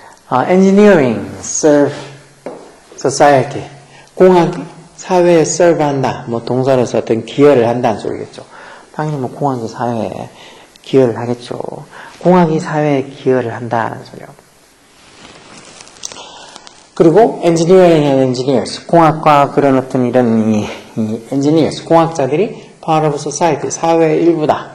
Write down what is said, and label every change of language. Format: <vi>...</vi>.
<en>Engineering serve society.</en> <ko>공학이 사회에 serve한다. 뭐 동사로서 어떤 기여를 한다는 소리겠죠. 당연히 뭐 공학이 사회에 기여를 하겠죠. 공학이 사회에 기여를 한다는 소리요. 그리고</ko> <en>engineering and engineers.</en> <ko>공학과 그런 어떤 이런 이 engineers, 공학자들이</ko> <en>part of society,</en> <ko>사회의 일부다.</ko>